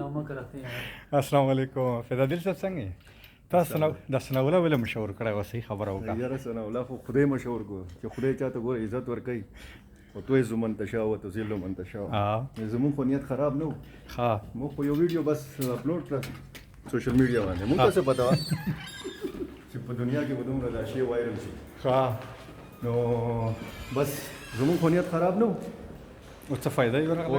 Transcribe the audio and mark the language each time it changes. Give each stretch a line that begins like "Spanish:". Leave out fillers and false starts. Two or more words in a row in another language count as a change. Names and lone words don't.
Arabic: السلام علیکم
Pashto: فدادل صاحب څنګه یې؟ تاسو د ثناءالله ولې مشهور کړی وه صحیح خبره وکړه. یاره ثناءالله خو خدای مشهور کو چې خدای چاته ګوره عزت ورکوي او
Arabic: تو من تشاء و تذل من تشاء.
Pashto: زمونږ خو نیت خراب نه و. موږ خو یو ویډیو بس اپلوډ کړه
English: social media
Pashto: باندې. موږ ته څه پته وه چې په دنیا کې به دومره دا شی وایرل شي. نو بس زمونږ خو نیت خراب نه و. اوس څه فایده یې ورغله؟